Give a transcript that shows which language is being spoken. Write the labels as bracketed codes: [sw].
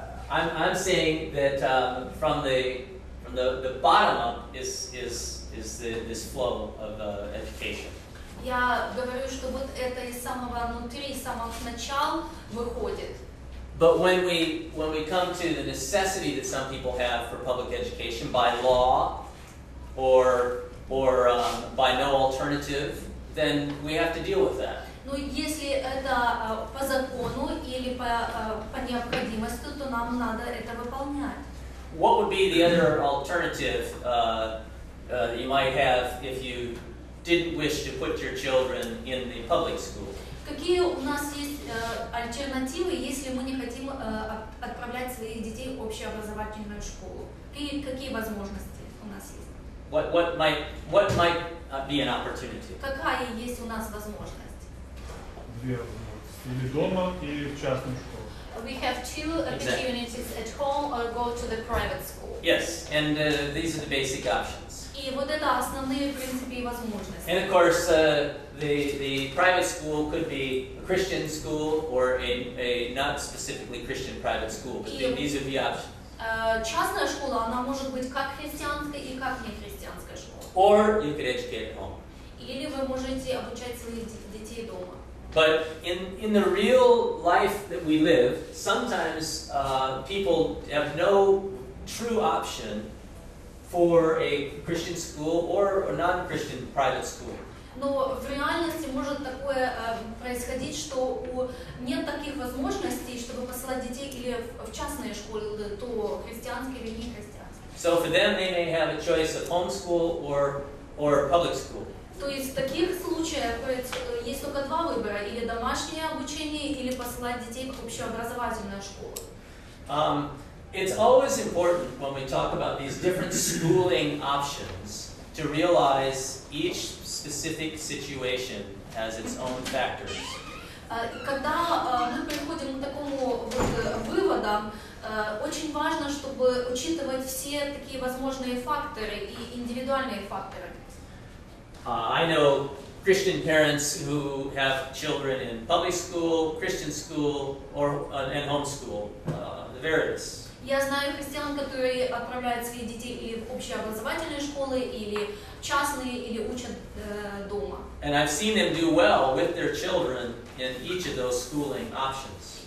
[en] I'm saying that from the bottom up is this flow of education. [ru] Я говорю, что вот это из самого внутри, из самого начала выходит. [en] But when we come to the necessity that some people have for public education by law or by no alternative, then we have to deal with that. [ru] Но если это по закону или по необходимости, то нам надо это выполнять. [en] What would be the other alternative that you might have if you didn't wish to put your children in the public school? [ru] Какие у нас есть альтернативы, если мы не хотим отправлять своих детей в общеобразовательную школу? Какие возможности у нас есть? [en] What might be an opportunity? [ru] Какая есть у нас возможность? Две возможности. Или дома, или в частную школу. [en] We have two opportunities at home or go to the private school. Yes, and these are the basic options. [ru] И вот это основные, в принципе, возможности. [en] And of course, the private school could be a Christian school or a not specifically Christian private school. But these are the options. [ru] Частная школа, она может быть как христианская и как нехристианская школа. [en] Or you could educate at home. [ru] Или вы можете обучать своих детей дома. [en] But in the real life that we live, sometimes people have no true option for a Christian school or a non-Christian private school. [ru] Но в реальности может такое происходить, что нет таких возможностей, чтобы посылать детей или в частные школы, то христианские или не христианские. [en] So for them, they may have a choice of homeschool or public school. [ru] То есть в таких случаях есть только два выбора: или домашнее обучение, или посылать детей в общеобразовательную школу. [en] It's always important when we talk about these different schooling options to realize each specific situation has its own factors. [ru] Когда мы приходим к такому выводам, очень важно, чтобы учитывать все такие возможные факторы и индивидуальные факторы. [en] I know Christian parents who have children in public school, Christian school, and homeschool, the various. [ru] Я знаю христиан, которые отправляют своих детей или в общеобразовательные школы, или частные, или учат дома. [en] And I've seen them do well with their children in each of those schooling options.